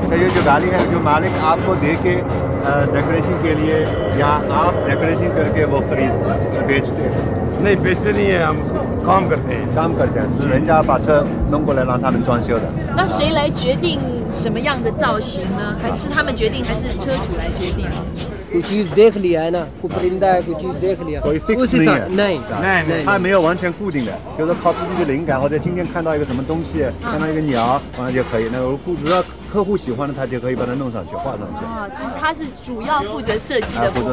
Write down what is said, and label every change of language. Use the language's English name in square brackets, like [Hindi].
[Hindi] ये जो गाड़ी है, जो मालिक आपको दे के डेकोरेशन के लिए या आप डेकोरेशन करके वो खरीद बेचते हैं? नहीं बेचते नहीं है, हम काम करते हैं. [Chinese] 是人家把车弄过来让他们装修的。那谁来决定什么样的造型呢？还是他们决定，还是车主来决定？ [Hindi] कोई चीज देख लिया है ना, कोई परिंदा है, कोई चीज देख लिया. [Chinese] 所以 [Hindi] fix नहीं， [Chinese] 它没有完全固定的，就是靠自己的灵感，或者今天看到一个什么东西，看到一个鸟，完了就可以。那只要客户喜欢的，他就可以把它弄上去，画上去。就是他是主要负责设计的部分。